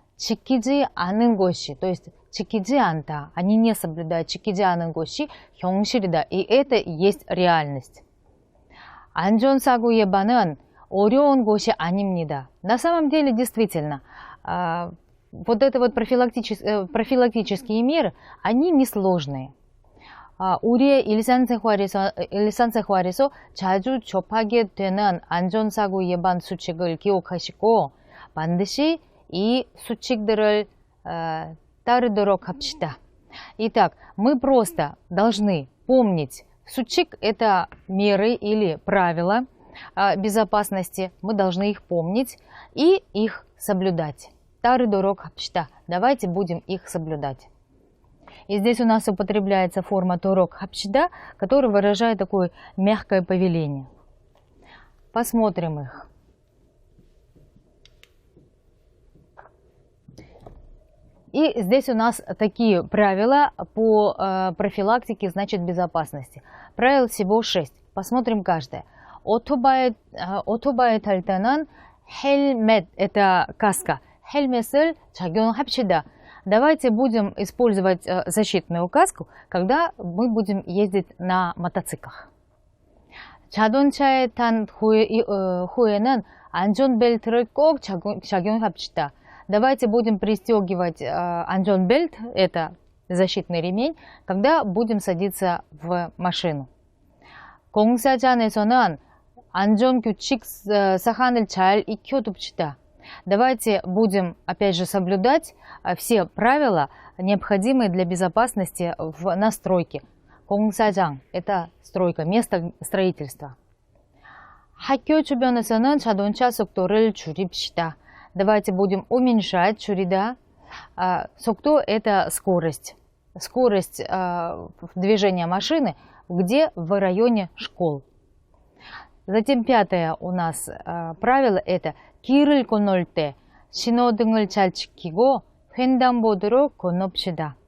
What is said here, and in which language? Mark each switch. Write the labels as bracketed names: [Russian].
[Korean] 지키지 않은 것이, [Russian] то есть [Korean] 지키지 않다, [Russian] они не соблюдают, [Korean] 지키지 않은 것이 현실이다, [Russian] и это есть реальность. [Korean] 안전사고 예방은 어려운 것이 아닙니다. [Russian] На самом деле, действительно, вот это вот профилактические меры, они несложные. [Korean] 우리의 일상생활에서 자주 접하게 되는 안전사고 예방 수칙을 기억하시고 반드시 이 수칙들을 따르도록 합시다. [Russian] Итак, мы просто должны помнить Сучик – это меры или правила безопасности. Мы должны их помнить и их соблюдать. Тары дорог хапшта. Давайте будем их соблюдать. И здесь у нас употребляется форма торок хапшда, которая выражает такое мягкое повеление. Посмотрим их. И здесь у нас такие правила по профилактике, значит, безопасности. Правил всего 6. Посмотрим каждое. [Korean] 오토바이 탈 때는 헬멧, [Russian] это каска. [Korean] 헬멧을 착용합시다. [Russian] Давайте будем использовать защитную каску, когда мы будем ездить на мотоциклах. [Korean] 자동차에 탄 후에는 안전벨트를 꼭 착용합시다. [Russian] Давайте будем пристегивать 안전벨т, это защитный ремень, когда будем садиться в машину. [Korean] 공사장에서는 안전규칙 사항을 잘 익혀둡시다. [Russian] Давайте будем, опять же, соблюдать все правила, необходимые для безопасности на стройке. 공사장 – это стройка, место строительства. [Korean] 학교 주변에서는 자동차 속도를 줄입시다. [Russian] Давайте будем уменьшать, 줄이다. 속도 – это скорость. Скорость движения машины, где в районе школ. Затем пятое у нас правило – это [Korean] 길을 건널 때 신호등을 잘 지키고 횡단보도로 건넙시다.